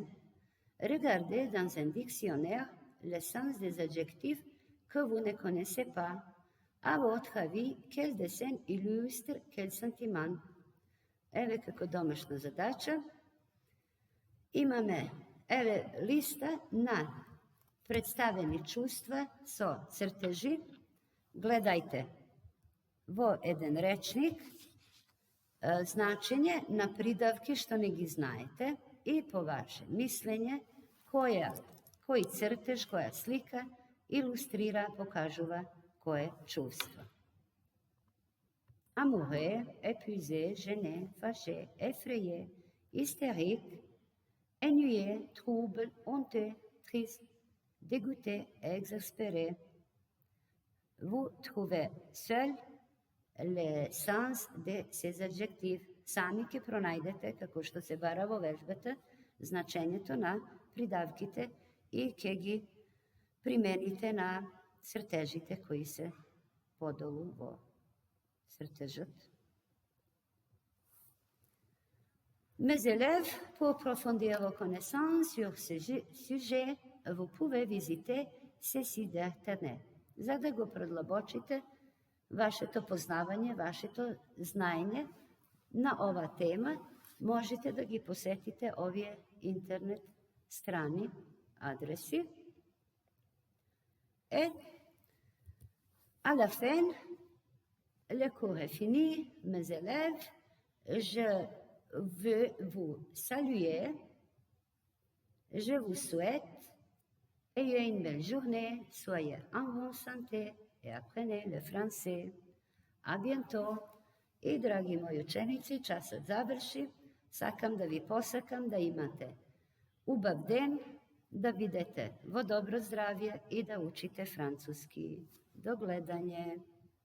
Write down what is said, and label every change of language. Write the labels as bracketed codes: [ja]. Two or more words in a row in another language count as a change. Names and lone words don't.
[fr] Regardez dans un dictionnaire le sens des adjectifs que vous ne connaissez pas. À votre avis, quel dessin illustre quel sentiment? [mk] Еве како домашна задача. Имаме листа на представени чувства со цртежи. Гледајте во еден речник значење на придавки што не ги знаете и по ваше мислење кој цртеж, која слика илустрира, покажува кое чувство. [fr] Amoureux, épuisé, gêné, fâché, effrayé, hystérique, ennuyé, trouble, honteux, triste, dégoûté, exaspéré. Vous trouvez seul le sens de ces adjectifs. [mk] Сами ќе пронајдете, како што се бара во вежбата, значењето на придавките и ќе ги примените на цртежите кои се подолу во цртежот. [fr] Mes élèves, pour approfondir vos connaissances sur ce sujet, vous pouvez visiter ce site d'internet. [mk] За да го продлабочите вашето познавање, вашето знаење на ова тема, можете да ги посетите овие интернет страни, адреси. [fr] Et à la fin, le cours est fini, mes élèves. Je veux vous saluer. Je vous souhaite ayez une belle journée, soyez en bonne santé et apprenez le français. À bientôt. [mk] И, драги мои ученици, часот заврши. Сакам да ви посакам да имате убав ден, да бидете во добро здравје и да учите француски. До гледање.